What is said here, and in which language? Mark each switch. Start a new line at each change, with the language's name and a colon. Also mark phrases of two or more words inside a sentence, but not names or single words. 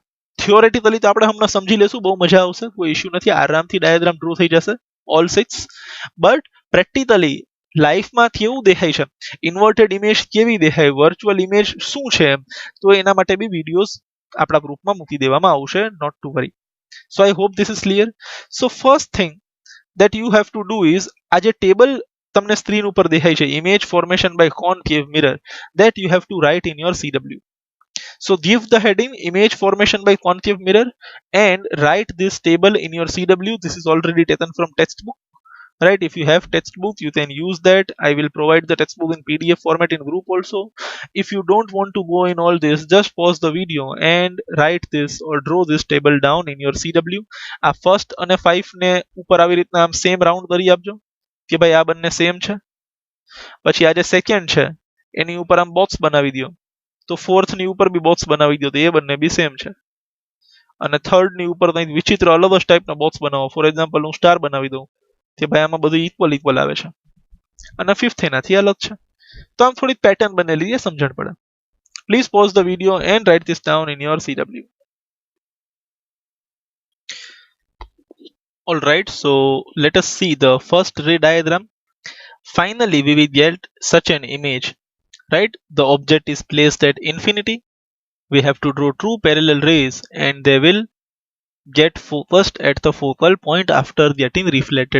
Gujarati: થિયોરેટિકલી તો આપણે હમણાં સમજી લેશું, બહુ મજા આવશે, કોઈ ઇશ્યુ નથી, આરામથી
English: diagram draw
Gujarati: થઈ જશે ઓલ 6.
English: but practically
Gujarati: લાઈફમાં કેવું દેખાય છે,
English: inverted image
Gujarati: કેવી દેખાય,
English: virtual image
Gujarati: શું છે, તો એના માટે બી વિડિયોઝ આપણા ગ્રુપમાં મૂકી દેવામાં આવશે.
English: not to worry. So I hope this is clear. So first thing that you have to do is
Gujarati: આ જે ટેબલ તમને સ્ક્રીન ઉપર દેખાય છે,
English: image formation by concave mirror, that you have to write in your CW. So give the heading image formation by concave mirror and write this table in your CW. This is already taken from textbook. right? If you have textbook, you can use that. I will provide the textbook in PDF format in group also. If you don't want to go in all this, just pause the video and write this or draw this table down in your CW.
Gujarati: આ ફર્સ્ટ અને 5 ને ઉપર આવી રીતના આમ
English: same round
Gujarati: કરી આપજો કે ભાઈ આ બંને સેમ છે. પછી આ જે સેકન્ડ છે એની ઉપર આમ બોક્સ બનાવી દો, તો ફોર્થ ની ઉપર બી બોક્સ બનાવી દો, તો એ બંને બી સેમ છે. અને થર્ડ ની ઉપર કંઈક વિચિત્ર અલગ જ ટાઈપનો બોક્સ બનાવો.
English: for example
Gujarati: હું સ્ટાર બનાવી દઉં કે ભાઈ આમાં બધું
English: equal equal
Gujarati: આવે છે. અને ફિફ્થ એનાથી અલગ છે. તો આમ થોડી પેટર્ન બનેલી છે, સમજણ પડે.
English: please pause the video and write this down in your CW. Alright, so let us see the first ray diagram. Finally, we will get such an image, right? The object is placed at infinity. We have to draw two parallel rays and they will get focused at the focal point after getting reflected.